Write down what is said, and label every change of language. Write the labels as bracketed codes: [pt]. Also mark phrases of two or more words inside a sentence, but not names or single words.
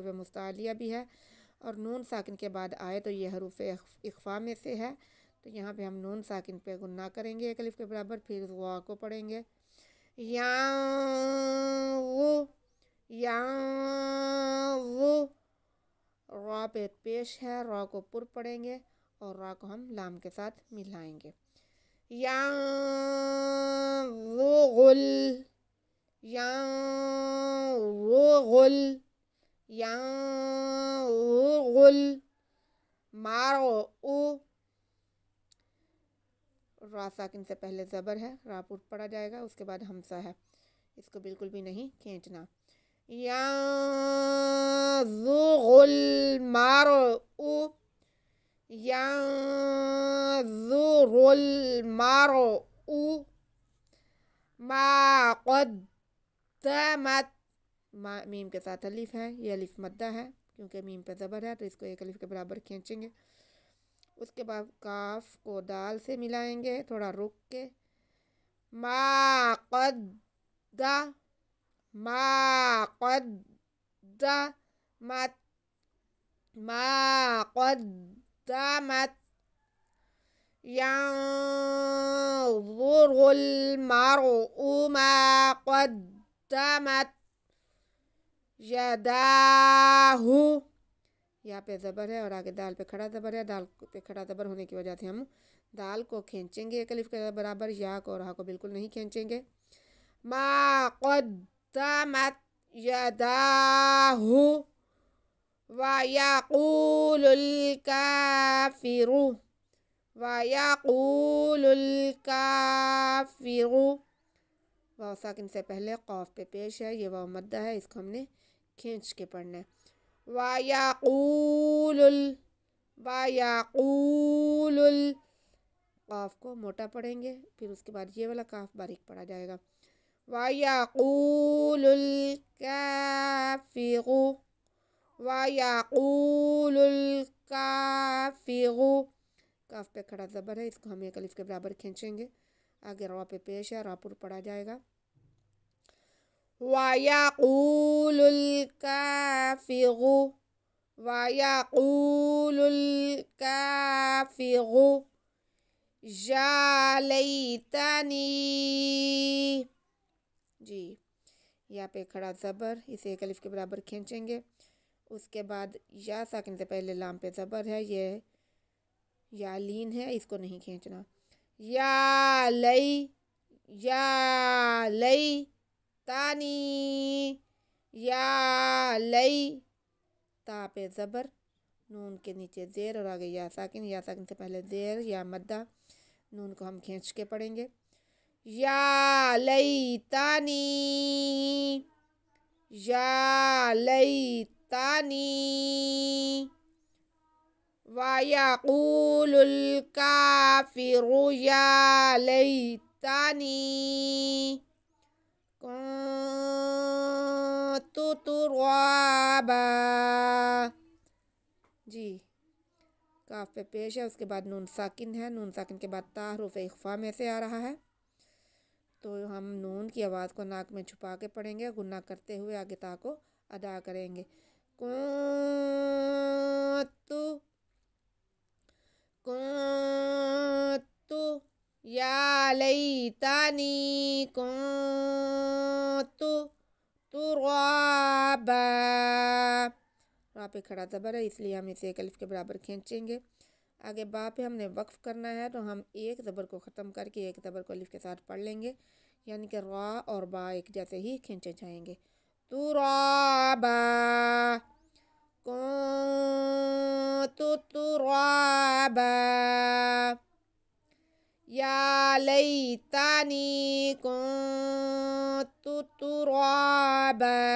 [hi] हरूफ मुस्तालिया भी है, और नून साकिन के बाद आए तो ये हरूफ इख्फा में से है, तो यहाँ पे हम नून साकिन पे गुन्ना करेंगे एक अलिफ के बराबर, फिर वा को पढ़ेंगे। यांज़ु, रा पे पेश है, रा को पुर पढ़ेंगे और रा को हम लाम के साथ मिलाएंगे। [ar] ينظر، ينظر، ينظر المرء, [hi] रा साकिन से पहले ज़बर है, रा पुर पढ़ा जाएगा, उसके बाद हमसा है, इसको बिल्कुल भी नहीं खींचना। [ar] ينظر المرء، ينظر المرء ما قدمت, [hi] मीम के साथ अलिफ है, ये अलिफ मद्दा है क्योंकि मीम पे ज़बर है, तो इसको एक अलिफ के बराबर खींचेंगे। उसके बाद काफ को दाल से मिलाएंगे थोड़ा रुक के। [ar] ما قدمت، ما قدمت، ينظر المرء ما قدمت يداه, [hi] यहाँ पे ज़बर है और आगे दाल पे खड़ा ज़बर है, दाल पे खड़ा ज़बर होने की वजह से हम दाल को खींचेंगे एक अलिफ के बराबर, या को और हा को बिल्कुल नहीं खींचेंगे। [ar] ما قدمت يداه ويقول الكافر، ويقول الكافر, व यक़ूलुल काफ़िरु, [hi] वाव साकिन से पहले क़ाफ पे पेश है, ये वाव मद्दा है, इसको हमने खींच के पढ़ना है। व यक़ूलुल, क़ाफ को मोटा पढ़ेंगे, फिर उसके बाद ये वाला काफ बारीक पढ़ा जाएगा। [ar] ويقول الكافر، ويقول الكافر, [hi] काफ पे खड़ा ज़बर है, इसको हम एक अलिफ के बराबर खींचेंगे। आगे रा पे पेश है, रा पुर पढ़ा जाएगा। [ar] ويقول الكافر، ويقول الكافر يا ليتني, [hi] जी यहाँ पे खड़ा ज़बर, इसे एक अलिफ के बराबर खींचेंगे। उसके बाद या साकिन से पहले लाम पे ज़बर है, ये या लीन है, इसको नहीं खींचना। [ar] يا ليتني، يا لي, [hi] ता पे ज़बर, नून के नीचे ज़ेर और आगे या साकिन से पहले ज़ेर या मद्दा, नून को हम खींच के पढ़ेंगे। [ar] يا ليتني، يا ليتني، ويقول الكافر يا ليتني, व यक़ूलुल काफ़िरु या लैतानी كنت ترابا, [hi] जी काफ पे पेश है, उसके बाद नून साकिन है, नून साकिन के बाद ता हरूफ इख्फा में से आ रहा है। तो हम नून की आवाज़ को नाक में छुपा के पढ़ेंगे, गुन्ना करते हुए आगे ता को अदा करेंगे। [ar] كنت كنت يا ليتني كنت ترابا. [hi] रा पे खड़ा ज़बर है, इसलिए हम इसे एक अलिफ के बराबर खींचेंगे। आगे बा पे हमने वक्फ करना है, तो हम एक ज़बर को ख़त्म करके एक ज़बर को अलिफ के साथ पढ़ लेंगे, यानी कि रा और बा एक जैसे ही खींचे जाएंगे। [ar] ترابا كنت ترابا يا ليتني كنت ترابا.